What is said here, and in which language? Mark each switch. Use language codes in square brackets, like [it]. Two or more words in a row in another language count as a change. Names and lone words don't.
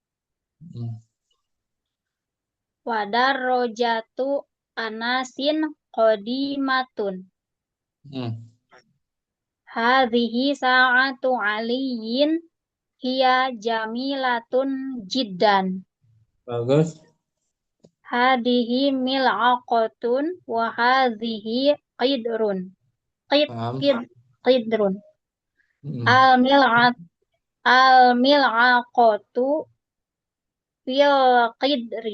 [ar] ودراجة أنس قديمة. هذه ساعة علي هي جميلة جدا. [id] Bagus. [ar] هذه ملعقة وهذه قدر. قدر. الملعقة في القدر.